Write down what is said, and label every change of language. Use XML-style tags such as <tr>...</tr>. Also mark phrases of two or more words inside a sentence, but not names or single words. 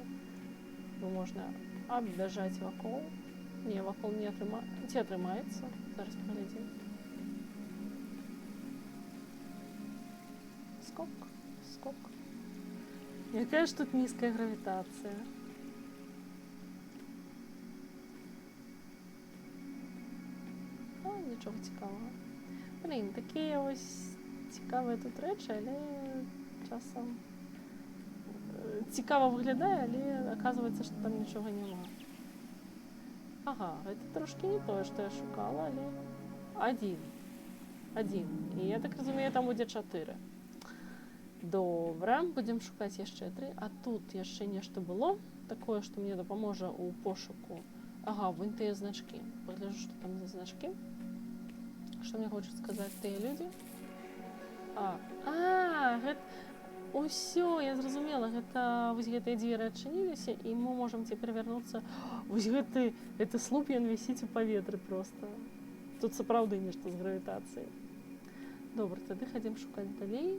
<be>Бо можна аббяжаць вакол. Не, вакол не атрымаецца. Ці атрымаецца? Зараз паглядзім. Скок. Якая ж тут нізкая гравітацыя.</be> <uk>Нічого цікавого. Блін, такі ось цікаві тут речі, але часом цікаво виглядає, але оказується, що там нічого нема. Ага, це трошки не те, що я шукала, але один. І я так розумію, там буде 4. Добре, будемо шукати ще 3. А тут ще нешта було, такое, що мені допоможе у пошуку.</uk> <be>Ага, вон тыя значки.</be> <uk>Погляжу, що там за значки.</uk> <ru>Что мне хочет сказать тыя люди? Гэта...</ru> <be>Усё, я зразумела, гэта вось гэтыя дзверы адчыніліся, і мы можам цяпер вярнуцца. Вось гэты слуп, ён вісіць у паветры просто. Тут сапраўды нешта з гравітацыяй. Добра, тады хадзім шукаць далей.</be>